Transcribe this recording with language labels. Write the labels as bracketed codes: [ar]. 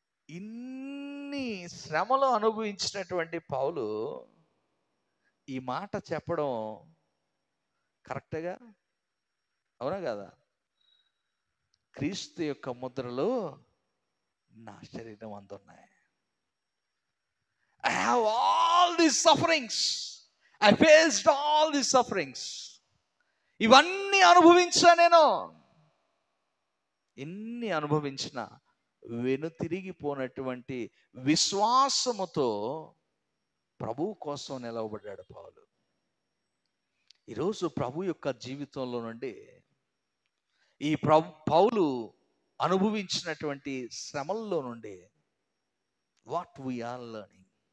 [te] ఇన్ని శ్రమలు అనుభవించినటువంటి పౌలు ఈ మాట చెప్పడం కరెక్ట్గా? అవునా కదా? క్రీస్తు యొక్క ముద్రలు నా శరీరం అందున్నాయి. [en] I have all these sufferings. I faced all these sufferings. [te] ఇవన్నీ అనుభవించా నేను. ఎన్ని అనుభవించిన వెనుతిరిగిపోనటువంటి విశ్వాసముతో ప్రభు కోసం నిలవబడ్డాడు పౌలు. ఈరోజు ప్రభు యొక్క జీవితంలో నుండి ఈ పౌలు అనుభవించినటువంటి శ్రమల్లో నుండి [en] What we're learning.